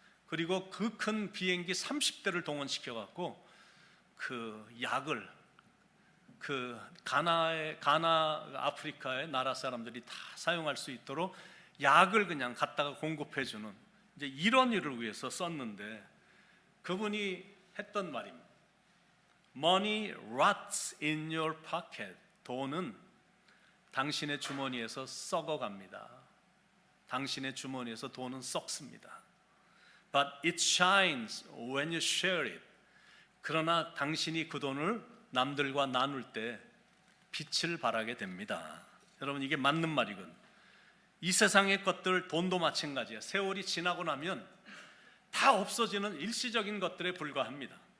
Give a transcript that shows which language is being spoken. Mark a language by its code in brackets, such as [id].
[ko] 그리고 그 큰 비행기 30대를 동원시켜 갖고 그 약을 가나 아프리카의 나라 사람들이 다 사용할 수 있도록 약을 그냥 갖다가 공급해 주는 이제 이런 일을 위해서 썼는데 그분이 했던 말입니다. [en] Money rots in your pocket. [ko] 돈은 당신의 주머니에서 썩어갑니다. 당신의 주머니에서 돈은 썩습니다. [en] But it shines when you share it. [ko] 그러나 당신이 그 돈을 남들과 나눌 때 빛을 발하게 됩니다. 여러분, 이게 맞는 말이거든요. 이 세상의 것들, 돈도 마찬가지예요. 세월이 지나고 나면 다 없어지는 일시적인 것들에 불과합니다.